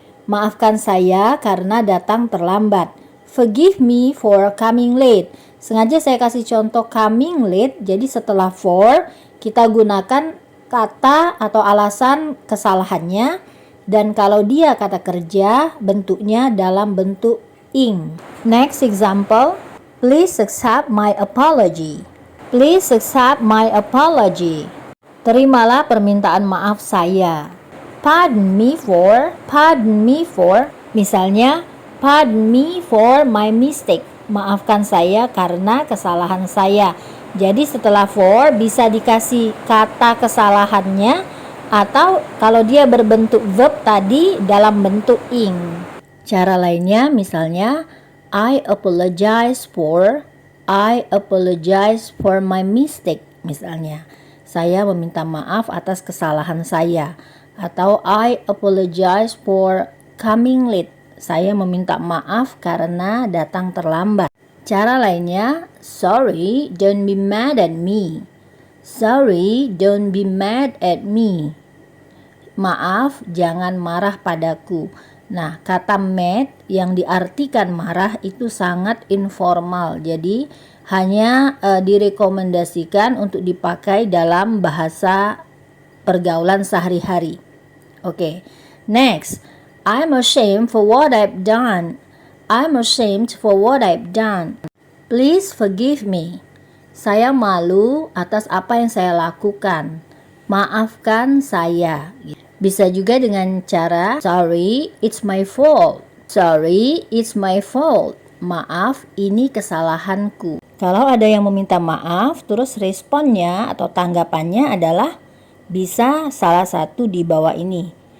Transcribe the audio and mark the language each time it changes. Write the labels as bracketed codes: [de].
[id] Maafkan saya karena datang terlambat. [en] Forgive me for coming late. [id] Sengaja saya kasih contoh coming late, jadi setelah for kita gunakan kata atau alasan kesalahannya, dan kalau dia kata kerja bentuknya dalam bentuk ing. [en] Next example, please accept my apology. Please accept my apology. [id] Terimalah permintaan maaf saya. [en] Pardon me for, [id] misalnya, [en] pardon me for my mistake. [id] Maafkan saya karena kesalahan saya. Jadi setelah for bisa dikasih kata kesalahannya, atau kalau dia berbentuk verb tadi dalam bentuk ing. Cara lainnya misalnya, [en] I apologize for my mistake, [id] misalnya. Saya meminta maaf atas kesalahan saya. [en] Atau I apologize for coming late. [id] Saya meminta maaf karena datang terlambat. Cara lainnya, [en] sorry, don't be mad at me. Sorry, don't be mad at me. [id] Maaf, jangan marah padaku. Nah, kata mad yang diartikan marah itu sangat informal. Jadi hanya direkomendasikan untuk dipakai dalam bahasa pergaulan sehari-hari. Oke. [en] Next, I'm ashamed for what I've done. I'm ashamed for what I've done. Please forgive me. [id] Saya malu atas apa yang saya lakukan. Maafkan saya. Bisa juga dengan cara [en] sorry, it's my fault. Sorry, it's my fault. [id] Maaf, ini kesalahanku. Kalau ada yang meminta maaf, terus responnya atau tanggapannya adalah bisa salah satu di bawah ini.